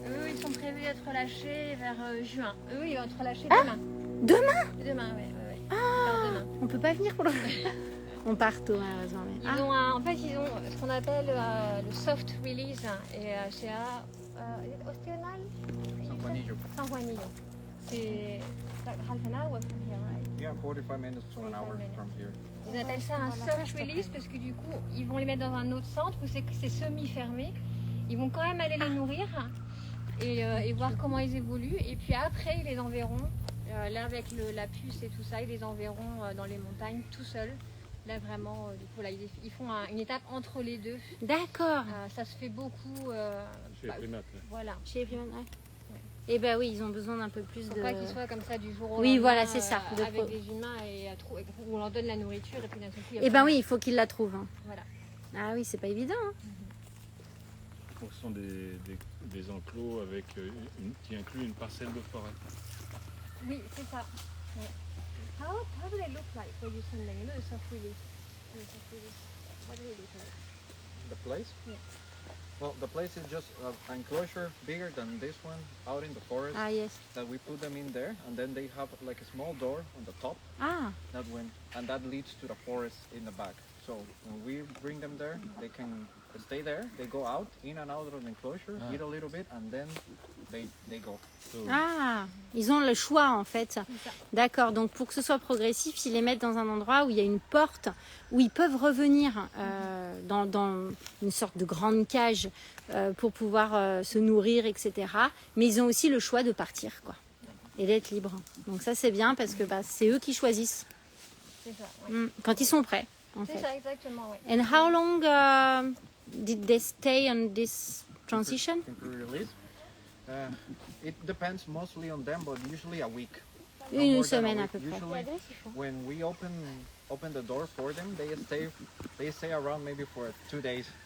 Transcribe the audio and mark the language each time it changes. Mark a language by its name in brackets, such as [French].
[French] Eux, ils sont prévus d'être relâchés vers juin. Eux, ils vont être relâchés Ah, demain. demain? Demain, ouais. Ils partent demain. On peut pas venir pour le. On part tôt, malheureusement. Mais... Ils ont en fait, ils ont ce qu'on appelle le soft release. Et c'est à Ostional San Juanillo. San Juanillo. C'est [English] like half an hour from here, right? Yeah, 45 minutes to an 45 hour minutes. from here. [French] Ils appellent ça un soft release parce que du coup, ils vont les mettre dans un autre centre où c'est semi-fermé. Ils vont quand même aller les nourrir et voir comment ils évoluent. Et puis après, ils les enverront, là avec la puce et tout ça, ils les enverront dans les montagnes tout seuls. Là vraiment, du coup, là, ils font une étape entre les deux. D'accord. Ça se fait beaucoup. Chez les primates. Là. Voilà. Chez les primates, ouais. Et ben oui, ils ont besoin d'un peu plus Faut de. pas qu'ils soient comme ça du jour au Oui, lendemain, voilà, c'est ça, de avec pro- des humains et où on leur donne la nourriture et puis d'un seul coup. il y a Et plus ben de- oui, il faut qu'ils la trouvent. Hein. Voilà. Ah oui, c'est pas évident. Hein. Donc, ce sont des enclos avec, qui incluent une parcelle de forêt. Oui, c'est ça. Ouais. [English] How do they look like when you send them? You know, the soft release. The soft release. What do they look like? The place? Yeah. Well, the place is just an enclosure bigger than this one out in the forest Ah yes. that we put them in there, and then they have like a small door on the top Ah, and that leads to the forest in the back. So when we bring them there, they can stay there. They go out, in and out of the enclosure, eat a little bit, and then they go. [French] ah, ils ont le choix en fait. D'accord. Donc pour que ce soit progressif, ils les mettent dans un endroit où il y a une porte où ils peuvent revenir dans une sorte de grande cage pour pouvoir se nourrir, etc. Mais ils ont aussi le choix de partir, quoi, et d'être libres. Donc ça c'est bien parce que bah, c'est eux qui choisissent. C'est ça, ouais. Quand ils sont prêts, en C'est fait. ça, exactement, oui. [English] And how long did they stay on this transition? Temporary release. It depends mostly on them, but usually a week. No [French] Une [English] more than a [French] semaine à [English] week. [French] peu près. [English] Usually, when we open the door for them, they stay around maybe for 2 days.